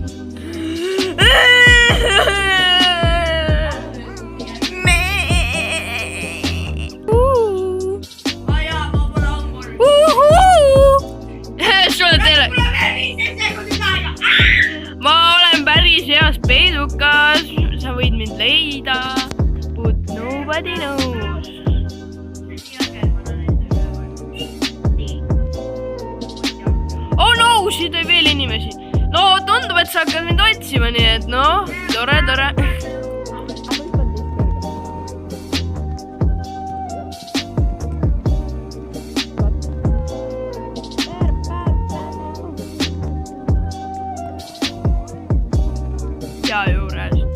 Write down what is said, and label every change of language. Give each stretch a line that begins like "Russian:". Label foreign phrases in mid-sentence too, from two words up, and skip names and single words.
Estonian: Ma olen päris heas peidukas, sa võid mind leida,
English: but nobody knows. Oh no,
Estonian: siit oli veel inimesi. No tundub, et sa hakkad mind otsima, nii et noh, tore. Ja juures.